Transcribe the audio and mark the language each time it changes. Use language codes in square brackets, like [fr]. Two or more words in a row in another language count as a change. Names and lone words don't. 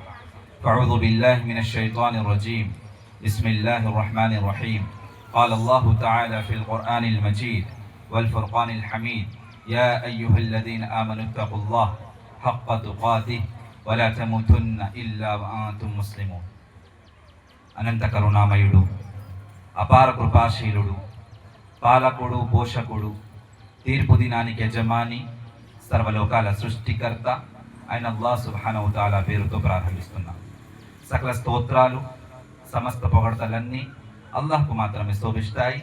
[ar] فأعوذ بالله من الشيطان الرجيم. بسم الله الرحمن الرحيم. قال الله تعالى في القرآن المجيد والفرقان الحميد: يا أيها الذين آمنوا اتقوا الله حق تقاته ولا تموتن إلا وأنتم مسلمون. [te] అనంత కరుణామయుడు, అపార కృపాశీలుడు, పాలకుడు, పోషకుడు, తీర్పు దినానికి యజమాని, సర్వలోకాల సృష్టికర్త అయిన అల్లాహ్ [ar] سبحانه تعالى [te] పేరుతో ప్రారంభిస్తున్నాం. సకల స్తోత్రాలు, సమస్త పొగడ్తలన్నీ అల్లాహ్కు మాత్రమే శోభిస్తాయి.